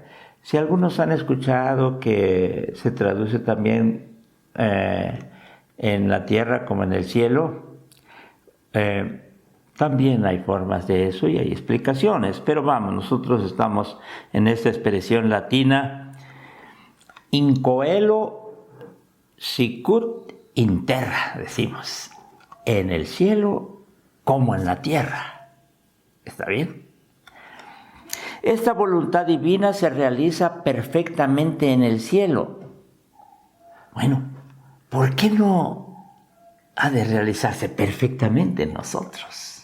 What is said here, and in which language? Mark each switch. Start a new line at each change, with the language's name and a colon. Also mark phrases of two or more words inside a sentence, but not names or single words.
Spanish: Si algunos han escuchado que se traduce también en la tierra como en el cielo, también hay formas de eso y hay explicaciones. Pero vamos, nosotros estamos en esta expresión latina:
Latin: in coelo sicut in terra,
Spanish: decimos. En el cielo como en la tierra. ¿Está bien? Esta voluntad divina se realiza perfectamente en el cielo. Bueno, ¿por qué no ha de realizarse perfectamente en nosotros?